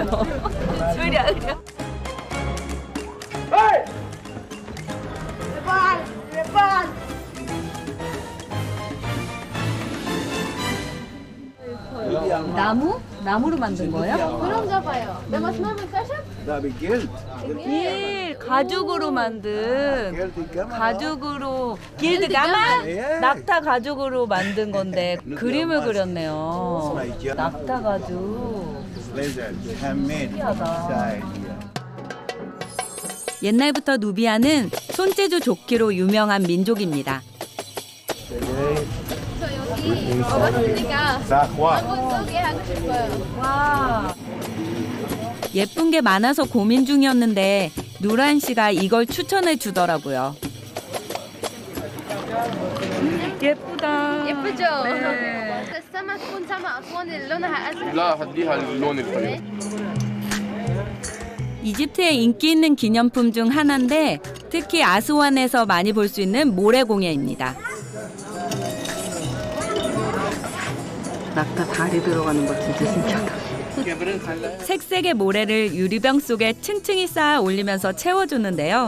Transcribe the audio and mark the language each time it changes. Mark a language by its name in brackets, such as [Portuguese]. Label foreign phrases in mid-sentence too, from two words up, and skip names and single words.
[Korean] 으랴. 나무로 만든 거예요? 그럼 잡아요. 내가 스마트 사실? [Arabic] ده بالجلد. [Korean] 가죽으로 만든 길드 가마 낙타 가죽으로 만든 건데 그림을 그렸네요. 낙타 가죽. 옛날부터 누비안은 손재주 좋기로 유명한 민족입니다. 저 여기 먹었으니까 한번 소개하고 싶어요. 와. 예쁜 게 많아서 고민 중이었는데 누란 씨가 이걸 추천해 주더라고요. 예쁘다. 예쁘죠? 네. [Arabic] السما تكون سما أسوان اللي لونها أزرق. لا هديها اللون الحلو. [Korean] 이집트의 인기 있는 기념품 중 하나인데 특히 아스완에서 많이 볼 수 있는 모래공예입니다. 낙타 다리 들어가는 거 진짜 신기하다. 색색의 모래를 유리병 속에 층층이 쌓아 올리면서 채워주는데요.